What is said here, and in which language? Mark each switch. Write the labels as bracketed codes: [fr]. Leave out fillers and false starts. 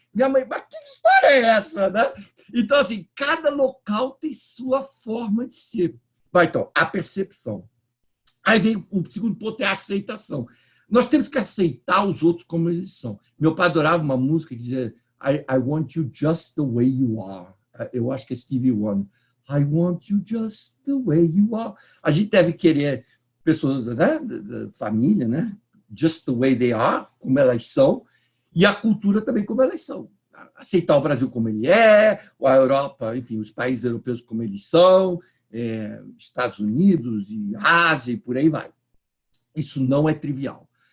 [pt] Minha mãe, mas que história é essa, né? Então, assim, cada local tem sua forma de ser. Vai, então, a percepção. Aí vem o segundo ponto, é a aceitação. Nós temos que aceitar os outros como eles são. Meu pai adorava uma música que dizia [en] I want you just the way you are. [pt] Eu acho que é Stevie Wonder. [en] I want you just the way you are. [pt] A gente deve querer pessoas, né, da família, né, [en] just the way they are, [pt] como elas são, e a cultura também como elas são. Aceitar o Brasil como ele é, a Europa, enfim, os países europeus como eles são, Estados Unidos e Ásia e por aí vai. Isso não é trivial.